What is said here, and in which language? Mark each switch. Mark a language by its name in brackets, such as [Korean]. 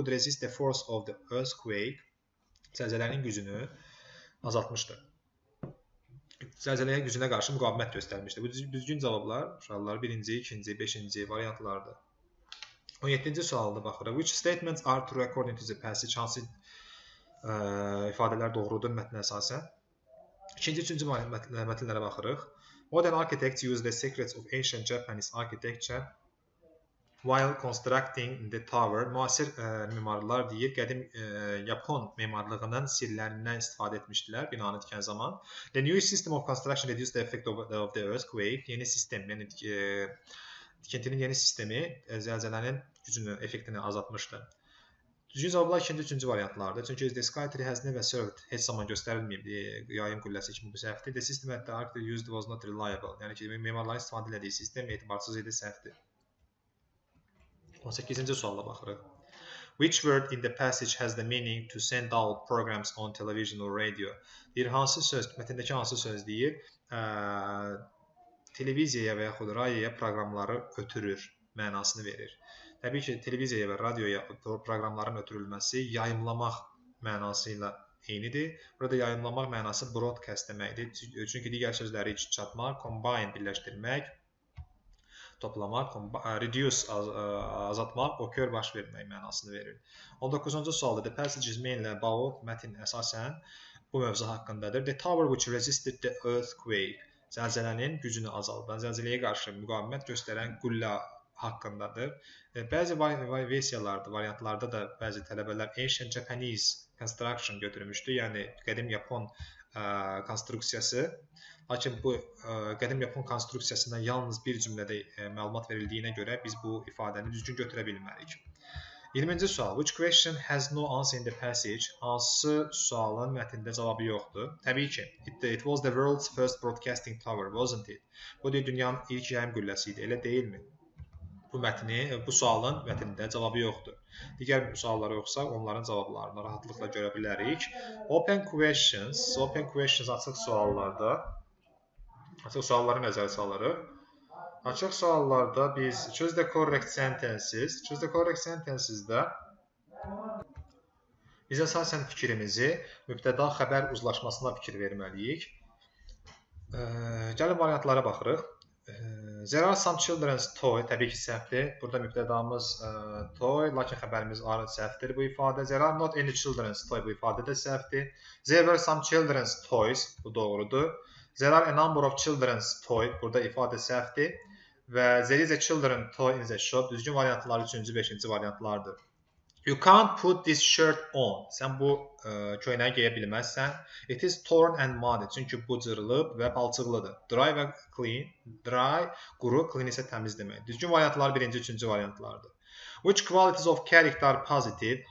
[English] Could resist the force of the earthquake, [Azerbaijani] zəlzələnin gücünü azaltmışdı. Zəlzələyə gücünə qarşı müqavimət göstərmişdi. Bu düzgün cavablar uşaqlar 1-ci, 2-ci, 5-ci variantlardır. 17-ci sualda baxırıq. [English] Which statements are true according to the passage? [Azerbaijani] Hansı ifadələr doğrudur mətnə əsasən? 2-ci, 3-cü mətnlərə baxırıq. [English] Modern architects use the secrets of ancient Japanese architecture while constructing the tower. [Azerbaijani] Müasir memarlar deyir, qədim Yapon memarlığının sirlərindən istifadə etmişdilər binanı tikən zaman. [English] The new system of construction reduced the effect of the earthquake. [Azerbaijani] Yeni sistem, yəni tikintinin yeni sistemi zəlzələnin gücünü, effektini azaltmışdı. Düzgün cavablar 2-ci, 3-cü variantlardır. Çünki [English] the sky tree has never served, [Azerbaijani] heç zaman göstərilməyib yayım qülləsi kimi bu səhvdir. [English] The system that the architect used was not reliable. [Azerbaijani] Yəni ki, memarların istifadə etdiyi sistem etibarsız idi, səhvdir. 18-ci suala baxırıq. [English] Which word in the passage has the meaning to send out programs on television or radio? [Azerbaijani] Deyir, hansı söz, mətndəki hansı söz deyir, televiziyaya və yaxud radioya proqramları ötürür mənasını verir. Təbii ki, televiziyaya və radioya proqramların ötürülməsi yayımlamaq mənası ilə eynidir. Burada yayımlamaq mənası broadcast deməkdir. Çünki digər sözləri çatmaq, combine birləşdirmək, toplamaq, reduce azaltmaq, occur baş vermək mənasını verir. 19-cu sualda [English] the passage is mainly about, [Azerbaijani] mətn əsasən bu mövzu haqqındadır. [English] The tower which resisted the earthquake, [Azerbaijani] zəlzələnin gücünü azaldan, zəlzələyə qarşı müqavimət göstərən qüllə haqqındadır. Bəzi versiyalarda, variantlarda da bəzi tələbələr [English] ancient Japanese construction [Azerbaijani] götürmüşdü, yəni qədim Yapon konstruksiyası. Lakin bu qədim Yapon konstruksiyasından yalnız bir cümlədə məlumat verildiyinə görə biz bu ifadəni düzgün götürə bilmərik. 20-ci sual. Which question has no answer in the passage? Hansı sualın mətndə cavabı yoxdur? Təbii ki, [English] it was the world's first broadcasting tower, wasn't it? [Azerbaijani] Bu dünyanın ilk yayım qülləsi idi, elə deyilmi? Bu sualın mətndə cavabı yoxdur. Digər suallara yoxsa onların cavablarını rahatlıqla görə bilərik. [English] Open questions [Azerbaijani] açıq suallarda, açıq sualları nəzərə salırıq. Açıq suallarda biz [English] choose the correct sentences- [Azerbaijani] də biz əsasən fikrimizi mübtəda xəbər uzlaşmasına fikir verməliyik. Gəlin variantlara baxırıq. [English] There are some children's toy, [Azerbaijani] təbii ki, səhvdir. Burada mübtədamız toy, lakin xəbərimiz are səhvdir bu ifadə. [English] There are not any children's toy, [Azerbaijani] bu ifadə də səhvdir. [English] There were some children's toys, [Azerbaijani] bu doğrudur. [English] There are a number of children's toy, [Azerbaijani] burada ifadə səhvdir. [English] Və there is a children's toy in the shop, [Azerbaijani] düzgün variantlar 3-cü, 5-ci variantlardır. [English] You can't put this shirt on. [Azerbaijani] Sən bu köynəyi geyə bilməzsən. [English] It is torn and muddy. [Azerbaijani] Çünki bu cırılıb və palçıqlıdır. Dry və clean. Dry, quru, clean isə təmiz demək. Düzgün variantlar 1-ci, 3-cü variantlardır. [English] Which qualities of character are positive?